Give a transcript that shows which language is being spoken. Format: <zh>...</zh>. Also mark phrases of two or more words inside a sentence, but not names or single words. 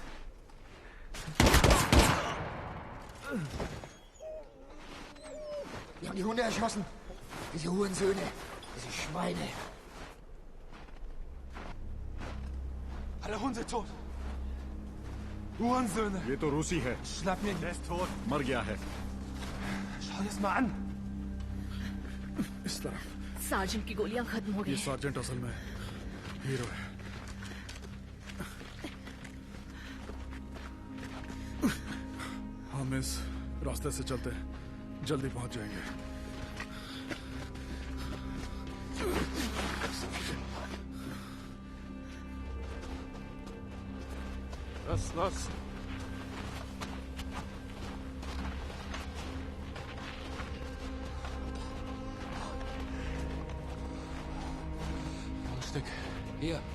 <de>Wir haben die Hunde erschossen. Diese Hurensöhne. Diese Schweine. Alle Hunde tot. Hurensöhne.</de> <hi>ये तो रूसी है।</hi> <de>Schnapp mir ihn. Der ist tot.</de> <hi>मर गया है।</hi> <de>Schau das mal an.</de> <hi>इस तरफ। सार्जेंट की गोलियां खत्म हो गई ये हैं। सार्जेंट असल में हीरो है। हम इस रास्ते से चलते हैं, जल्दी पहुंच जाएंगे।</hi> <de>Los. Ein Stück. Hier.</de>